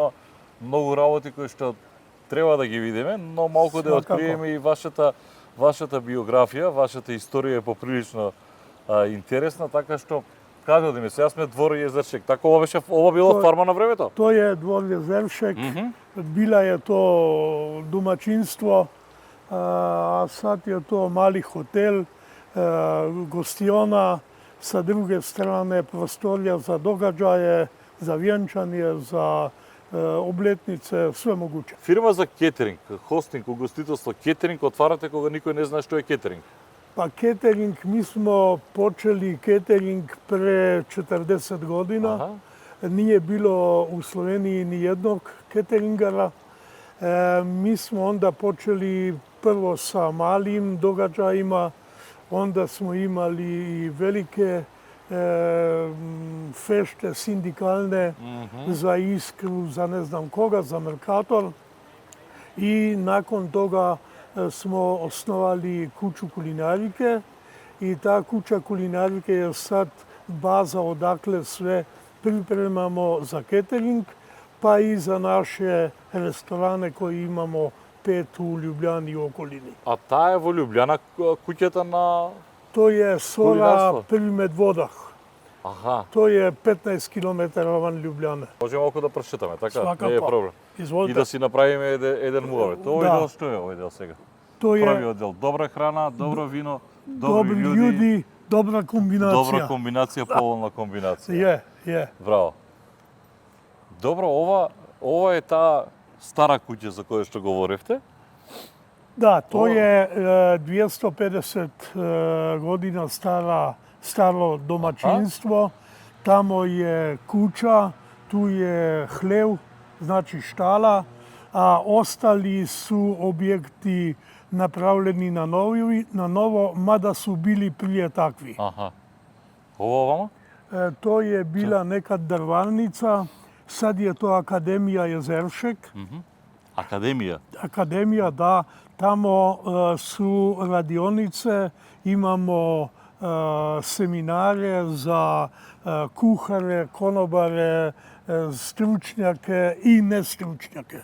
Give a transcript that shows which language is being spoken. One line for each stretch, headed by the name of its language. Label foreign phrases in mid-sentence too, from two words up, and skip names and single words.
Macedonian: има многу работи кои што треба да ги видиме, но малку да откриеме и вашата биографија, вашата историја е поприлично интересна, така што каде одиме? Сега сме двор Језершек. Така ова било фарма на времето?
Serbian: Тој е двор Језершек. Била е то домаќинство, а сад е тоа мали хотел, гостиона, sa druge strane prostorija za događaje, za vjenčanje, za облетнице, све могуче.
Macedonian: Фирма за кетеринг, хостинг, угостителство, кетеринг отварате кога никој не знае што е кетеринг?
Serbian: Па кетеринг, ми смо почели кетеринг пре 40 година. Nije bilo u Sloveniji ni jednog keteringara. Mi smo onda počeli prvo sa malim događajima, onda smo imali i velike fešte sindikalne za Iskru, za ne znam koga, za Mercator. I nakon toga smo osnovali kuću kulinarike i ta kuća kulinarike je sad baza odakle sve pripremamo za catering, pa i za naše restorane koje imamo 5 u Ljubljani i okolini. A ta je
Macedonian: во Ljubljana kuќата на...
Serbian: To je Sora Prvi Medvodah.
Macedonian: Аха.
Serbian: To je 15 km van Ljubljane.
Macedonian: Можеме малку да прошетаме, така?
Serbian: Свакако.
Macedonian: Не е проблем. Изволите. И да си направиме еден муавет. Овој дел што е овој дел сега?
Serbian: To je
Macedonian: Првиот дел, добра храна, добро вино,
Serbian: dobri ljudi, dobra kombinacija.
Macedonian: Добра комбинација, поволна комбинација.
Serbian: Je.
Macedonian: Браво. Добро, ова е таа стара куќа за која што говоревте?
Serbian: Da, to je 250 godina staro domaćinstvo. Tamo je kuća, tu je hlev, znači štala, a ostali su objekti
Macedonian: направлени на ново,
Serbian: мада су били прije такви.
Macedonian: Аха. Ова вама?
Serbian: Тој е била некад дрварница, сад е тоа Академија Језершек.
Macedonian: Академија.
Serbian: Академија, да, тамо су радионице, имамо семинаре за кухаре, конобаре, стручњаке и нестручњаке.